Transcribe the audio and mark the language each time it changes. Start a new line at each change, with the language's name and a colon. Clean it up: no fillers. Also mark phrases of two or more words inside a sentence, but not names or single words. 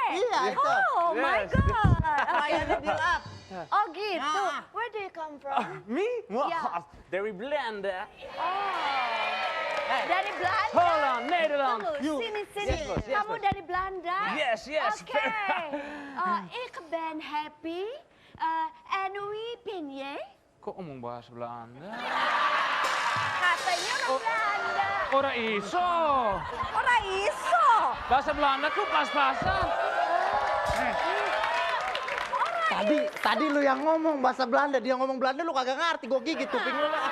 Indonesian: Iya, itu.
English: Oh my Yes. God.
Indonesian: Pelayannya di lap. Oh gitu. Nah.
English: Where do you come from? Me? Yeah.
Indonesian: Dari Belanda. Dari Belanda.
English: Hold on, Nederland.
Indonesian: Tunggu, sini.
English: Yes, boss, yes,
Indonesian: Kamu
English: boss.
Indonesian: dari Belanda?
English: Yes.
Indonesian: Oke.
Dutch: Ik ben happy. En wie ben jij?
Indonesian: Kok ngomong bahasa Belanda? Katanya orang Belanda.
Javanese: Ora iso. Orang iso.
Indonesian: Bahasa Belanda tuh pas-pasan. Tadi lu yang ngomong bahasa Belanda, dia ngomong Belanda lu kagak ngerti, gue gigit kuping lu lah.